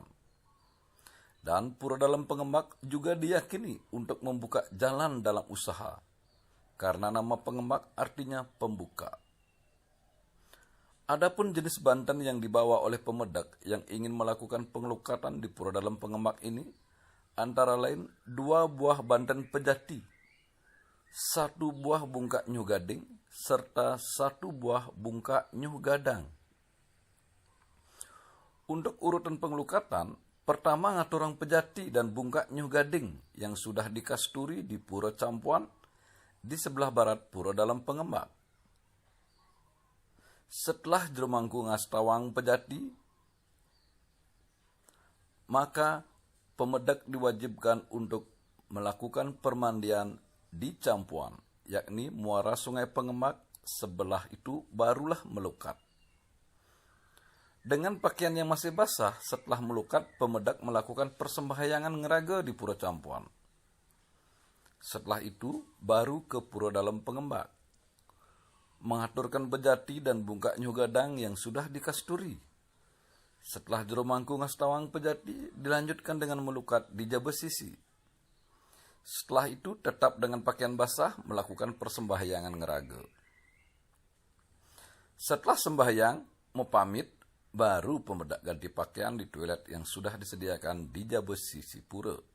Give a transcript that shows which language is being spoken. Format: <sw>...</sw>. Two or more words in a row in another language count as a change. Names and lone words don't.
<id>Dan pura dalam Pengemak juga diyakini untuk membuka jalan dalam usaha. Karena nama Pengemak artinya pembuka. Adapun jenis banten yang dibawa oleh pemedak yang ingin melakukan pengelukatan di pura dalam Pengemak ini, antara lain 2 buah banten pejati, 1 buah</id> <ban>bungkak nyuh gading,</ban> <id>serta 1 buah</id> <ban>bungkak nyuh gadang.</ban> <id>Untuk urutan pengelukatan, pertama</id> <ban>ngaturang pejati</ban> <id>dan</id> <ban>bungkak nyuh gading</ban> <id>yang sudah dikasturi di Pura Campuan di sebelah barat pura dalam Pengemak.</id> <ban>Setelah jerumangku ngastawang pejati,</ban> <id>maka pemedak diwajibkan untuk melakukan permandian di Campuan, yakni muara Sungai Pengemak, sebelah itu barulah melukat. Dengan pakaian yang masih basah, setelah melukat, pemedak melakukan persembahyangan ngeraga di Pura Campuan. Setelah itu, baru ke Pura dalam Pengemak, mengaturkan bejati dan</id> <ban>bungkak nyuh gadang</ban> <id>yang sudah dikasturi.</id> <ban>Setelah jerumangku ngastawang pejati,</ban> <id>dilanjutkan dengan melukat di Jabesisi. Setelah itu tetap dengan pakaian basah melakukan persembahyangan ngeraga. Setelah sembahyang, mau pamit, baru pemedak ganti pakaian di toilet yang sudah disediakan di Jabesisi pura.</id>